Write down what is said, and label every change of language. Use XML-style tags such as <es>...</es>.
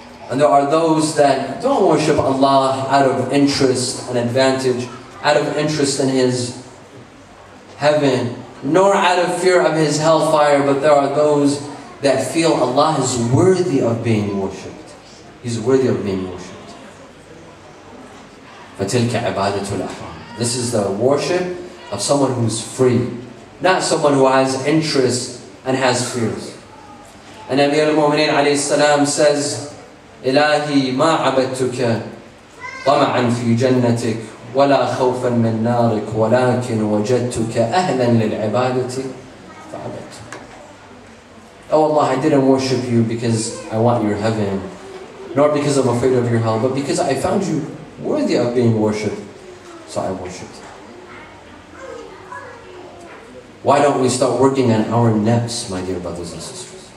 <en>And there are those that don't worship Allah out of interest and advantage, out of interest in His heaven, nor out of fear of His hellfire, but there are those that feel Allah is worthy of being worshipped. He's worthy of being worshipped.</en> <ar>فَتِلْكَ عِبَادَةُ الْأَحْرَارِ.</ar> <en>This is the worship of someone who's free, not someone who has interest and has fears. And Amir al-Mu'mineen alayhi salam says,</en> <ar>إلهي ما عبدتك طمعا في جنتك ولا خوفا من نارك ولكن وجدتك أهلا للعبادة فعبدتك.</ar> <en>Oh Allah, I didn't worship you because I want your heaven, nor because I'm afraid of your hell, but because I found you worthy of being worshipped, so I worshipped. Why don't we start working on our nafs, my dear brothers and sisters?</en>